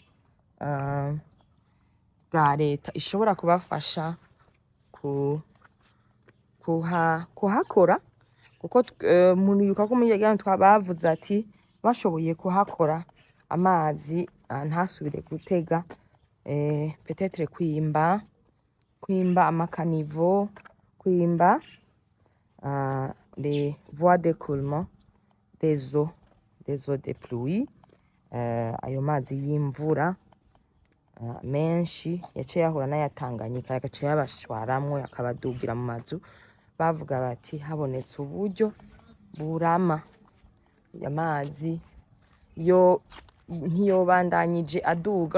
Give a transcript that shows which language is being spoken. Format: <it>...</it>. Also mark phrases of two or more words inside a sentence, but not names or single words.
<rn>bwa leta ishobora kubafasha kuhakora, kuko muribuka ko muri twabavuze ati bashoboye kuhakora amazi ntasubire gutega, peut-être kwimba amakanivo, kwimba</rn> <fr>les voies d'écoulement des eaux de pluie,</fr> <rn>ayo mazi y'imvura menshi yaciye yahura n'aya Tanganyika agaca yabashwaramwo akabadugira mu mazu. Bavuga bati habonetse uburyo burama amazi yo ntiyobandanyije aduga.</rn>